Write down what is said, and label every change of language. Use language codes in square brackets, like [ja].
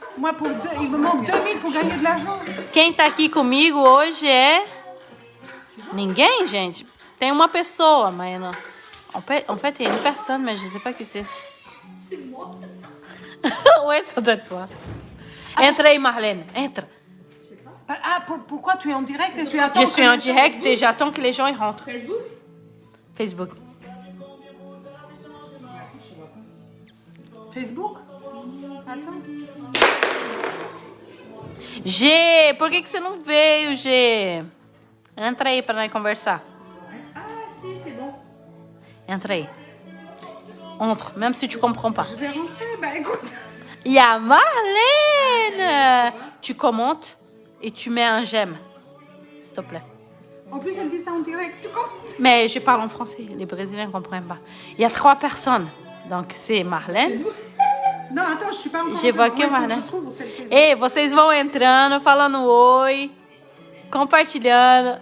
[fr] Moi, il me manque 2000 pour gagner de l'argent. [pt] Quem tá aqui comigo hoje é... Ninguém, gente? Tem uma pessoa, mas não... [fr] En fait, il y a une personne, mais je sais pas qui c'est. C'est moi. Ouais, ça doit être toi. [pt] Entra aí, Marlène, entra. [fr] Ah, pourquoi tu es en direct et tu attends Je suis en direct et j'attends que les gens y rentrent. Facebook? Facebook. Facebook? Attends. [pt] G, por que você não veio, G? Entra aí pra nós conversar. [fr] Ah, si, c'est bon. [pt] Entra aí. [fr] Entre, même si tu comprends pas. Je vais rentrer. Bah écoute. Il y a Marlène. Tu commentes et tu mets un j'aime, s'il te plaît. En plus, elle dit ça en direct. Tu comptes? Mais je parle en français, les Brésiliens ne comprennent pas. Il y a 3 personnes. Donc c'est Marlène. Non, attends, je suis pas encore. Je vois que Moi, Marlène. je trouve où c'est le Facebook. [pt] Ei, vocês vão entrando, falando oi, compartilhando.